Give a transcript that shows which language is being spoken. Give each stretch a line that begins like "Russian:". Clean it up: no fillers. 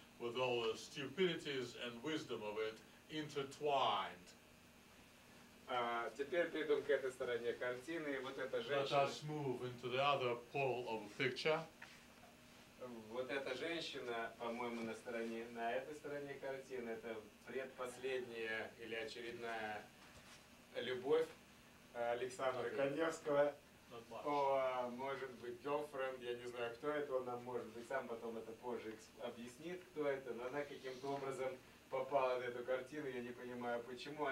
English: with all the stupidities and wisdom of it intertwined.
Russian: Теперь перейдем к этой стороне картины. Вот эта
English: Let
Russian: женщина,
English: us move into the other pole of the picture.
Russian: вот эта женщина, по-моему, на этой стороне картины, это предпоследняя или очередная любовь Александра Каневского.
English: Not much.
Russian: Может быть, girlfriend, я не знаю, кто это, он нам, может быть, сам потом это позже объяснит, кто это, но она каким-то образом попала на эту картину, я не понимаю почему.